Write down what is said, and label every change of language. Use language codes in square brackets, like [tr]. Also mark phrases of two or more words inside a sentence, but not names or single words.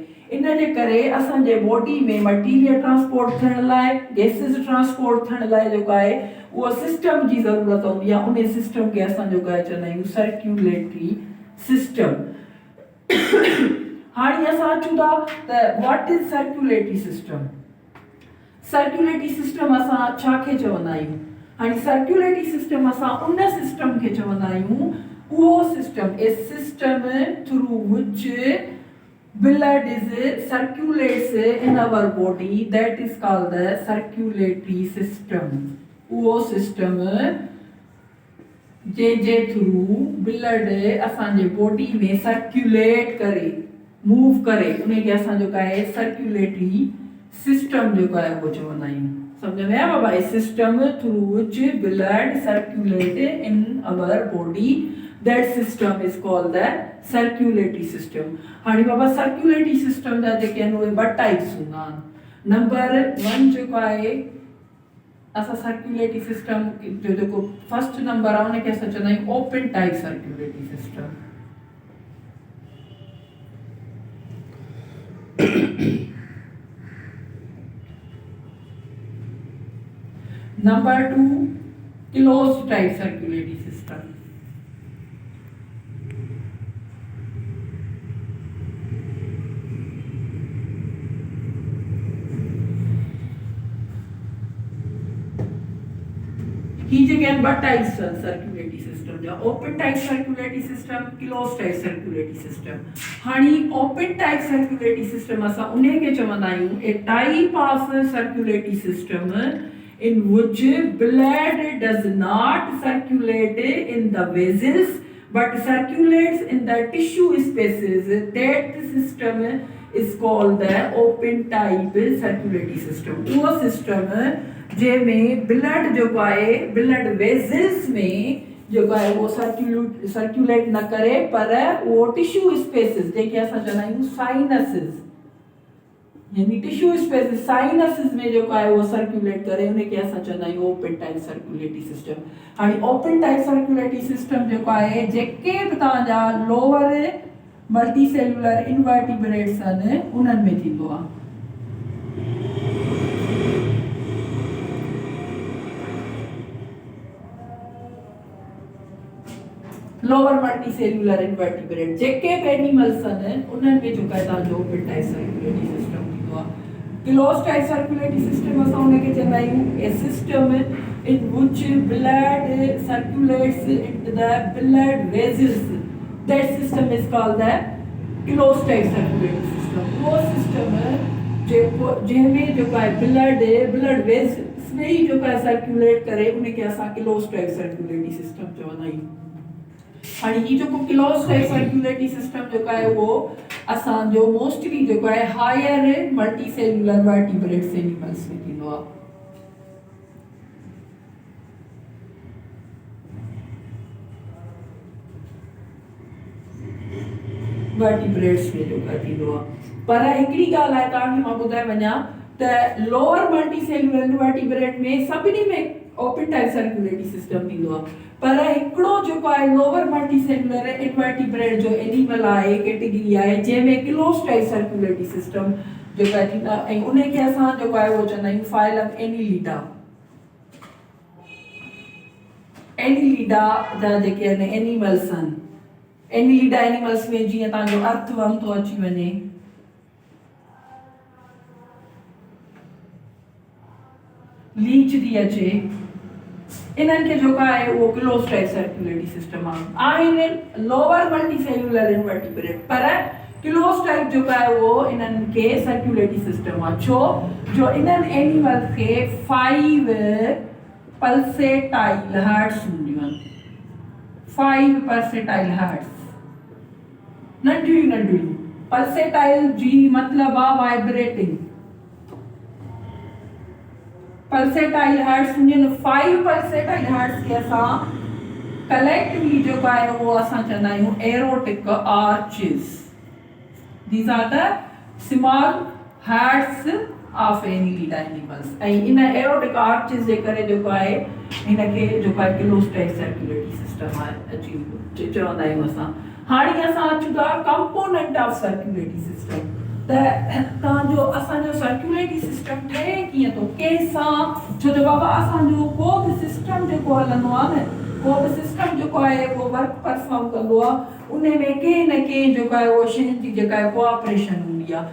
[sd] इन जे करे असांजे बॉडी में [en] material transport [sd] थियण लाइ, [en] gases transport [sd] थियण लाइ जेको आहे उहो सिस्टम जी ज़रूरत हूंदी आहे। उन सिस्टम खे असां जेको आहे चवंदा आहियूं [en] circulatory system. [sd] हाणे असां अचूं था त [en] what is circulatory system. circulatory system [sd] असां छा खे चवंदा आहियूं? हाणे [en] circulatory system [sd] असां उन सिस्टम खे चवंदा आहियूं, उहो सिस्टम [en] a system through which blood is circulates in our body, that is called the circulatory system। [sd] उहो सिस्टम जे थ्रू ब्लड असांजे बॉडी में सर्क्युलेट करे, मूव करे, उनखे असां जेका आहे [en] circulatory system [hi] जो है वो [sd] चवंदा आहियूं। [hi] समझ में आया भाई? [en] system through which blood circulate in our body, that system is called the circulatory system. [sd] हाणे बाबा [en] circulatory system [sd] जा जेके आहिनि उहे ॿ टाइप्स हूंदा आहिनि। नंबर 1 जेको आहे असां [en] circulatory system [sd] जो जेको [en] first number [sd] आहे उनखे असां चवंदा आहियूं [en] open type circulatory system. Number 2, closed type circulatory system. These again but types circulatory system. The open type circulatory system, closed type circulatory system. Hani open type circulatory system [sd] असां उन्हे खे चवंदा आहियूं [en] a type of circulatory system in which blood does not circulate in the vessels but circulates in the tissue spaces. That system is called the open type circulatory system. [sd] वो system जंहिंमें ब्लड जेको आहे [en] blood vessels [sd] में जेको आहे उहो सर्कुलेट न करे पर उहो [en] tissue spaces [sd] जेके असां चवंदा आहियूं साइनसिस, यानी [en] tissue spaces [sd] साइनसिस में जेको आहे उहो सर्कुलेट करे उनखे असां चवंदा आहियूं [en] open type circulatory system. [sd] हाणे [en] open type circulatory system [sd] जेको आहे जेके बि तव्हांजा [en] lower multi cellular invertebrates [sd] आहिनि उन्हनि में थींदो आहे। [en] lower multi cellular invertebrate [sd] जेके बि एनिमल्स आहिनि उन्हनि में जेको आहे तव्हांजो [en] open type circulatory system [sd] थींदो आहे। [en] close type circulatory system [sd] असां उनखे चवंदा आहियूं [en] a system in which blood circulates into the blood vessels, that system is called the close type circulatory system. [sd] वो सिस्टम जेको जंहिंमें जेको आहे [en] blood vessels [sd] में ही जेको आहे सर्कुलेट करे उनखे असां [en] close type circulatory system [sd] चवंदा आहियूं। हाणे ही जेको [en] close type circulatory system [sd] जेको आहे उहो असांजो मोस्टली जेको आहे [en] higher multi cellular vertebrates animals [sd] में थींदो आहे। वर्टिब्रेट्स में जेको आहे थींदो आहे। पर हिकिड़ी ॻाल्हि आहे तव्हांखे मां ॿुधाए वञा त [en] lower multi cellular invertebrate [sd] में सभिनी में [en] open type circulatory system [sd] थींदो आहे, पर हिकिड़ो जेको आहे [en] lower multi cellular invertebrate [sd] जो एनिमल आहे कैटेगरी आहे जंहिंमें [en] close type circulatory system [sd] जेको आहे थींदा ऐं उनखे असां जेको आहे उहो चवंदा आहियूं [en] phylum Annelida. [sd] एनिलिडा जा जेके आहिनि एनिमल्स आहिनि, [en] Annelida animals [sd] में जीअं तव्हांजो अर्थवर्म थो अची वञे, लीच थी अचे, इन्हनि खे जेको आहे उहो [en] close type circulatory system [sd] आहिनि [en] lower multi cellular invertebrate, [sd] पर [en] close type [sd] जेको आहे उहो इन्हनि खे [en] circulatory system [sd] आहे। छो जो इन्हनि एनिमल्स खे 5 [en] pulsatile hearts [sd] हूंदियूं आहिनि। 5 [en] pulsatile hearts [sd] नंढियूं पल्सेटाइल जी मतिलबु आहे वाइब्रेटिंग। [en] pulsatile hearts [sd] हूंदियूं 5 [en] pulsatile hearts [sd] खे असां कलेक्टिवली जेको आहे उहो असां चवंदा आहियूं [en] aortic arches. these are the small hearts of Annelida animals. [sd] ऐं इन [en] aortic arches [sd] जे करे जेको आहे हिनखे जेको आहे [en] close type circulatory system [sd] आहे अची चवंदा आहियूं असां। हाणे असां अचूं था [en] component of circulatory system. [sd] त तव्हांजो असांजो [en] circulatory system [sd] ठहे कीअं थो कंहिंसां, छो जो बाबा असांजो को बि सिस्टम जेको हलंदो आहे न, को बि सिस्टम जेको आहे उहो [en] work perform [sd] कंदो आहे उन में कंहिं न कंहिं जेको आहे उहो शयुनि जी जेका आहे कोऑपरेशन हूंदी आहे।